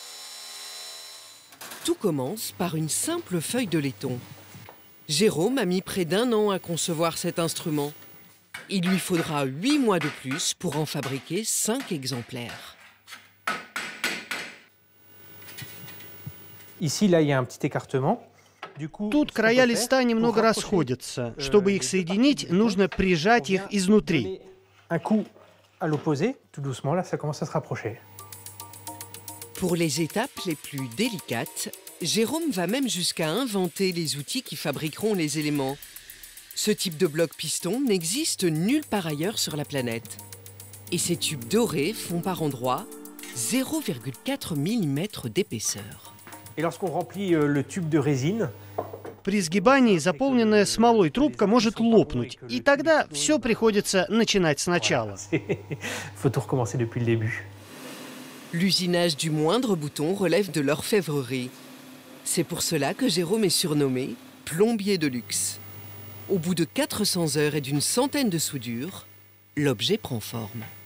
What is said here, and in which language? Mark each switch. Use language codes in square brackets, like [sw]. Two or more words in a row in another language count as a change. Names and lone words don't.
[fr] Tout commence par une simple feuille de laiton. Jérôme a mis près d'1 an à concevoir cet instrument. Il lui faudra 8 mois de plus pour en fabriquer 5 exemplaires. Ici, là, il y a un petit écartement. [ru] Тут края листа немного расходятся. Чтобы их соединить, нужно прижать их изнутри. [fr] Un coup à l'opposé, tout doucement, là, ça commence à se rapprocher. Pour les étapes les plus délicates, Jérôme va même jusqu'à inventer les outils qui fabriqueront les éléments. Ce type de bloc piston n'existe nulle part ailleurs sur la planète. Et ces tubes dorés font par endroits 0,4 mm d'épaisseur. Et lorsqu'on remplit le tube de résine, [ru] При сгибании заполненная смолой трубка может лопнуть, и тогда все приходится начинать сначала. [fr] faut tout recommencer depuis le début. L'usinage du moindre bouton relève de l'orfèvrerie. C'est pour cela que Jérôme est surnommé plombier de luxe. Au bout de 400 heures et d'une centaine de soudures, l'objet prend forme.